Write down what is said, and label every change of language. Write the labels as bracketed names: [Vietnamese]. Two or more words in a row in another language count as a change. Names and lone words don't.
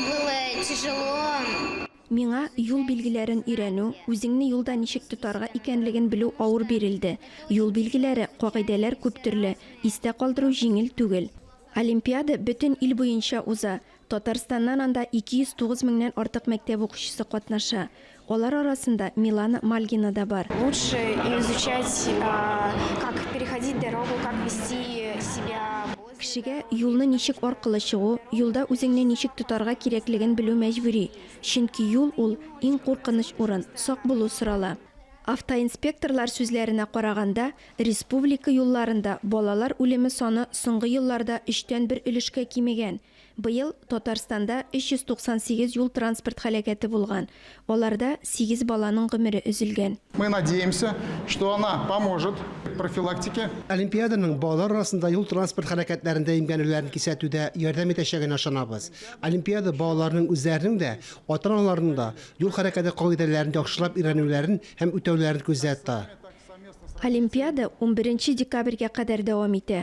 [Tatar] Миңа юл билгеләрен өйрәнү, үзеңне юлда ничек тотарга икәнлеген белү авыр бирелде. Юл билгеләре, кагыйдәләр күп төрле, истә калдыру җиңел түгел. Олимпиада бөтен ил буенча уза. Татарстаннан анда 209 меңнән артык мәктәп укучысы катнаша. Алар арасында Милана Мальгина да бар. [Russian] Лучше изучать, как переходить дорогу, как вести себя. [Tatar] Кешегә юлны ничек аркылы чыгу, юлда үзеңне ничек тотарга кирәклеген белү мәҗбүри. Чөнки юл ул иң куркыныч урын, сак булу сорала. Автоинспекторлар сүзләренә караганда, республика юлларында балалар үлеме саны соңгы елларда 3тән 1 өлешкә кимегән. Быел Татарстанда 398 юл транспорт һәлакәте булган. Аларда 8 баланың гомере өзелгән. [Russian] Мы надеемся, что она поможет профилактике. [Tatar] Олимпиаданың балалар арасында юл транспорт хәрәкәтләрендә имгәнүләрен кисәтүдә ярдәм итәчәген ышанабыз. Олимпиада балаларның үзләренең дә, ата-аналарның да юл хәрәкәте кагыйдәләрен яхшылап өйрәнүләрен һәм үтәүләрен күзәтә. Олимпиада 11 декабрьгә кадәр дәвам итә.